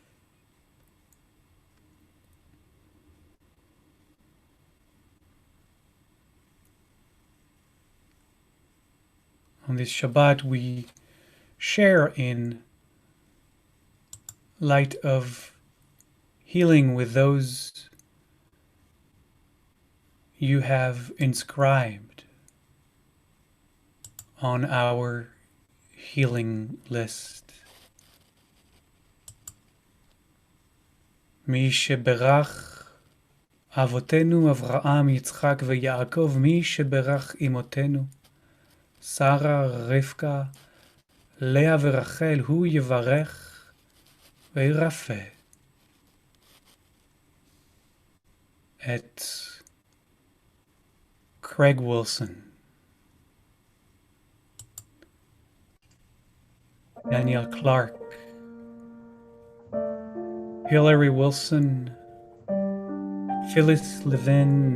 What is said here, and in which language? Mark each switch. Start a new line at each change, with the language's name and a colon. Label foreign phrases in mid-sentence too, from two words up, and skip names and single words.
English: On this Shabbat, we share in light of healing with those you have inscribed on our healing list.
Hebrew: מי שברך אבותינו אברהם, יצחק ויעקב, מי שברך אמותינו שרה, רבקה, לאה ורחל, הוא יברך וירפא את Craig Wilson, Daniel Clark, Hillary Wilson, Phyllis Levin,